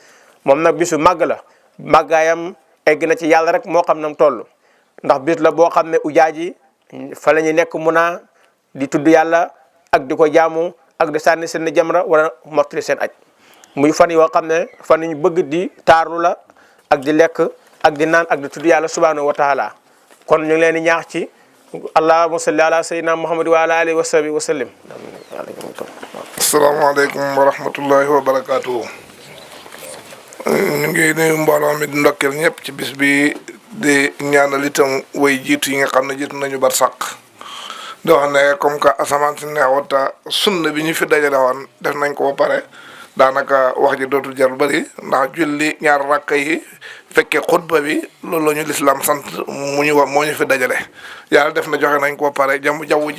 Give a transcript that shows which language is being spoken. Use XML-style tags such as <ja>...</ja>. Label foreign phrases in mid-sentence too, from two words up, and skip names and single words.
<wo>moom nag bisu màgg la màggaayam egg na ci yàlla rek moo xam nam toll ndax bis la boo xam ne ujaaj yi fa la ñuy nekk mun di tudd yàlla ak di ko jaamu ak di sànni seen jamra wala mottali seen aj muy fan yoo xam ne fan ñu bëgg di taarlu la ak di lekk ak di naan ak di tudd yàlla</wo> <ar>سبحانه وتعالى</ar> <wo>kon ñu ngi leen di ñaax ci</wo> <ar>اللهم صل على سيدنا محمد وعلى آله وصحبه وسلم. السلام عليكم ورحمة الله وبركاته.</ar> <wo>ñu ngi nuyu mbooloo mi di ndokkeel ñëpp ci bis bi di ñaanal itam way jiitu yi nga xam ne jiitu nañu bar sàq di wax ne</wo> <fr>comme que</fr> <wo>asamaan si neexut sunna bi ñu fi dajale woon def nañ ko ba pare daanaka wax ji dootul jar bëri ndax julli ñaar rakk yi fekkee xutba bi loolu la ñu lislaam sant moo ñu fi dajale yàlla def na joxe nañ ko ba pare jaww ji</wo>